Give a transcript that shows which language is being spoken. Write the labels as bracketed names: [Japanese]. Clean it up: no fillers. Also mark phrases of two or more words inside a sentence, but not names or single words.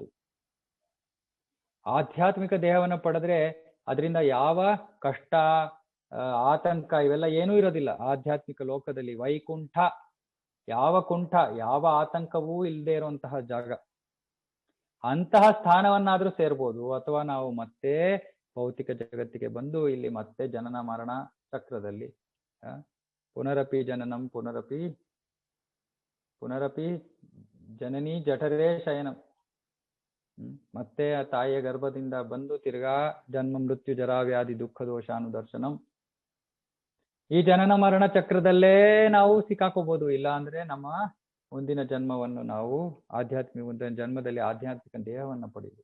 [Kannada] ಆಧ್ಯಾತ್ಮಿಕ ದೇಹವನ್ನು ಪಡೆದ್ರೆ ಅದರಿಂದ ಯಾವ ಕಷ್ಟ, ಆತಂಕ ಇವೆಲ್ಲ ಏನೂ ಇರೋದಿಲ್ಲ. ಆಧ್ಯಾತ್ಮಿಕ ಲೋಕದಲ್ಲಿ ವೈಕುಂಠ, ಯಾವ ಆತಂಕವೂ ಇಲ್ಲದೆ ಇರುವಂತಹ ಜಾಗ. ಅಂತಹ ಸ್ಥಾನವನ್ನಾದ್ರೂ ಸೇರ್ಬೋದು. ಅಥವಾ ನಾವು ಮತ್ತೆ ಭೌತಿಕ ಜಗತ್ತಿಗೆ ಬಂದು ಇಲ್ಲಿ ಮತ್ತೆ ಜನನ ಮರಣ ಚಕ್ರದಲ್ಲಿ [Sanskrit] ಪುನರಪಿ ಜನನಂ ಪುನರಪಿ ಜನನಿ ಜಠರೇ ಶಯನಂ. [Kannada] ಮತ್ತೆ ಆ ತಾಯಿಯ ಗರ್ಭದಿಂದ ಬಂದು ತಿರ್ಗಾ [Sanskrit] ಜನ್ಮ ಮೃತ್ಯು ಜರಾ ವ್ಯಾಧಿ ದುಃಖ ದೋಷಾನುದರ್ಶನಂ. [Kannada] ಈ ಜನನ ಮರಣ ಚಕ್ರದಲ್ಲೇ ನಾವು ಸಿಕ್ಕಾಕೋಬಹುದು. ಇಲ್ಲ ಅಂದ್ರೆ ನಮ್ಮ ಮುಂದಿನ ಜನ್ಮವನ್ನು ನಾವು ಮುಂದಿನ ಜನ್ಮದಲ್ಲಿ ಆಧ್ಯಾತ್ಮಿಕ ದೇಹವನ್ನ ಪಡೆಯುವುದು.